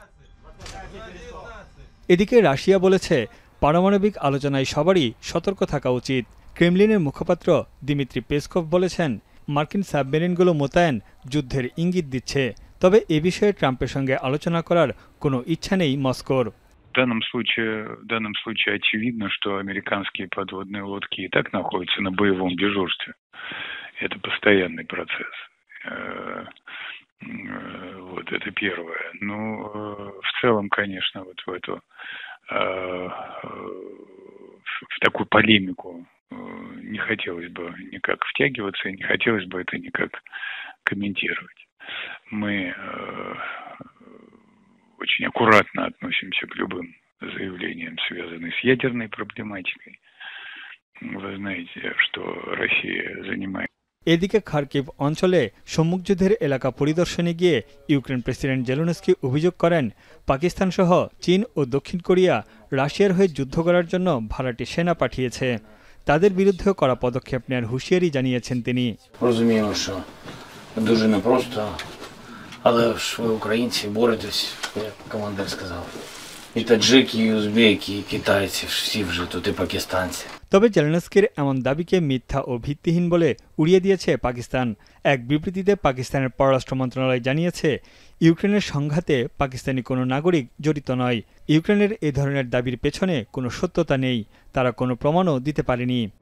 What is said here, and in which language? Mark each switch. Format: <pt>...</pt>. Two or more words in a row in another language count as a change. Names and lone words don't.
<bn>এদিকে রাশিয়া বলেছে, পারমাণবিক আলোচনায় সবারই সতর্ক থাকা উচিত। ক্রেমলিনের মুখপাত্র দিমিত্রি পেসকভ বলেছেন, মার্কিন সাবমেরিনগুলো মোতায়েন যুদ্ধের ইঙ্গিত দিচ্ছে, তবে এ বিষয়ে ট্রাম্পের সঙ্গে আলোচনা করার কোনো ইচ্ছা নেই মস্কোর।</bn> <ru>В данном случае очевидно, что американские подводные лодки и так находятся на боевом дежурстве. Это постоянный процесс. Вот это первое. Ну, в целом, конечно, вот в такую полемику не хотелось бы никак втягиваться, и не хотелось бы это никак комментировать. Мы очень аккуратно относимся к любым заявлениям, связанным с ядерной проблематикой. Вы знаете, что Россия занимает.</ru> <bn>এদিকে খার্কিভ অঞ্চলে সম্মুখযুদ্ধের এলাকা পরিদর্শনে গিয়ে ইউক্রেন প্রেসিডেন্ট জেলেনস্কি অভিযোগ করেন, পাকিস্তান সহ চীন ও দক্ষিণ কোরিয়া রাশিয়ার হয়ে যুদ্ধ করার জন্য ভাড়াটে সেনা পাঠিয়েছে। তাদের বিরুদ্ধেও কড়া পদক্ষেপ নেওয়ার হুঁশিয়ারি জানিয়েছেন তিনি।</bn> <uk>Дуже непросто, але ж ви українці боретесь, як командир сказав. І таджики, і узбеки, і китайці, всі вже тут, і пакистанці.</uk> <bn>তবে জেলেনস্কির এমন দাবিকে মিথ্যা ও ভিত্তিহীন বলে উড়িয়ে দিয়েছে পাকিস্তান। এক বিবৃতিতে পাকিস্তানের পররাষ্ট্র মন্ত্রণালয় জানিয়েছে, ইউক্রেনের সংঘাতে পাকিস্তানি কোনো নাগরিক জড়িত নয়। ইউক্রেনের এ ধরনের দাবির পেছনে কোনো সত্যতা নেই, তারা কোনো প্রমাণও দিতে পারেনি।</bn>